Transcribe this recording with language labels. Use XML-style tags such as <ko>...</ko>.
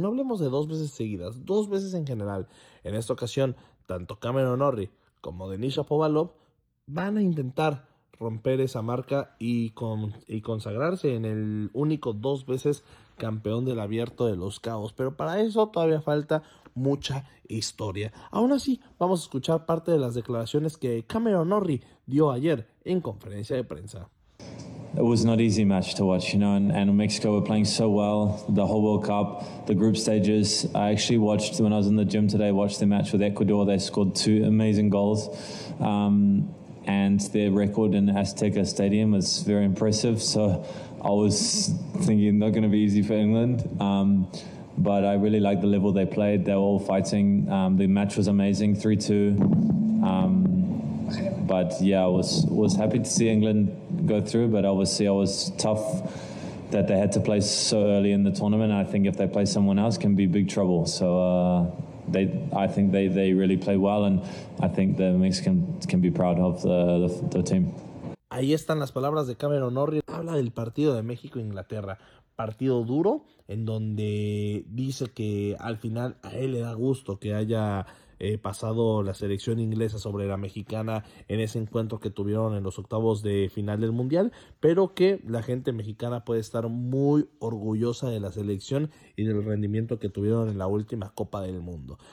<es>Y no hablemos de dos veces seguidas, dos veces en general. En esta ocasión, tanto Cameron Norrie como Denis Shapovalov van a intentar romper esa marca y consagrarse en el único dos veces campeón del Abierto de los Cabos. Pero para eso todavía falta mucha historia. Aún así, vamos a escuchar parte de las declaraciones que Cameron Norrie dio ayer en conferencia de prensa.</es> <en>It was not easy match to watch, you know, and Mexico were playing so well, the whole World Cup, the group stages. I actually watched, when I was in the gym today, watched the match with Ecuador. They scored two amazing goals. And their record in Azteca Stadium was very impressive. So I was thinking not going to be easy for England. But I really liked the level they played. They were all fighting. The match was amazing, 3-2. But yeah, I was happy to see England go through. But obviously, I was tough that they had to play so early in the tournament. I think if they play someone else, can be big trouble. So I think they really play well, and I think the Mexicans can be proud of the team.</en> <es>Ahí están las palabras de Cameron Norrie. Habla del partido de México Inglaterra. Partido duro, en donde dice que al final a él le da gusto que haya pasado la selección inglesa sobre la mexicana en ese encuentro que tuvieron en los octavos de final del mundial, pero que la gente mexicana puede estar muy orgullosa de la selección y del rendimiento que tuvieron en la última Copa del Mundo.</es>